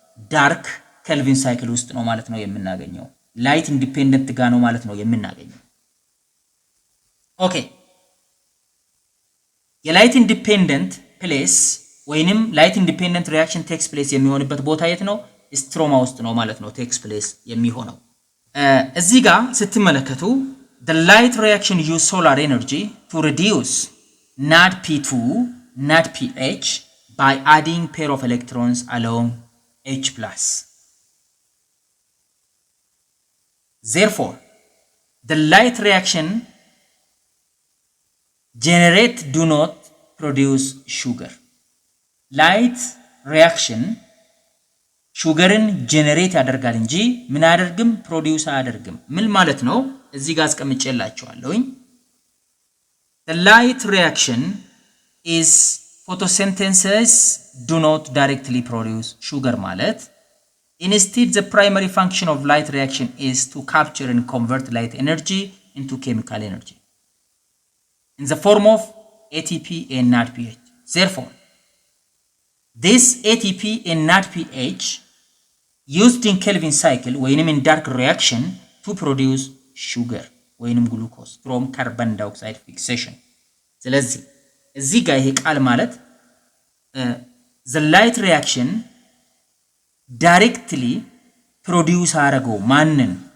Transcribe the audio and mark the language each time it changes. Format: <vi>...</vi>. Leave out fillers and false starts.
<am>ዳርክ ኬልቪን ሳይክል ውስጥ ነው ማለት ነው የምናገኘው። ላይት ኢንዲፔንደንት ጋር ነው ማለት ነው የምናገኘው። ኦኬ የላይት ኢንዲፔንደንት ፕሌስ ወይንም ላይት ኢንዲፔንደንት ሪአክሽን ቴክስ ፕሌስ የሚሆንበት ቦታ የት ነው? ስትሮማ ውስጥ ነው ማለት ነው ቴክስ ፕሌስ የሚሆነው። እዚህ ጋር ስትመለከቱ</am> <en>the light reaction use solar energy to reduce NADP2 NADPH by adding pair of electrons along H+. Therefore the light reaction generate do not produce sugar.</en> <am>Light reaction ሹገርን ጄነሬት ያደርጋል እንጂ ምን አያደርግም? ፕሮዲዩስ አያደርግም። ምን ማለት ነው? እዚህ ጋር አስቀምጬላችኋለሁኝ።</am> <en>The light reaction is photosynthesis do not directly produce sugar</en> <am>ማለት</am> <en>instead the primary function of light reaction is to capture and convert light energy into chemical energy in the form of ATP and NADPH. Therefore, this ATP and NADPH used in Kelvin cycle</en> <am>ወይንም</am> <en>in dark reaction to produce sugar ወይንም glucose from carbon dioxide fixation.</en> <am>ስለዚህ እዚህ ጋር ይሄ ቃል ማለት</am> <en>the light reaction directly produce</en> <am>አረገው ማንን?</am>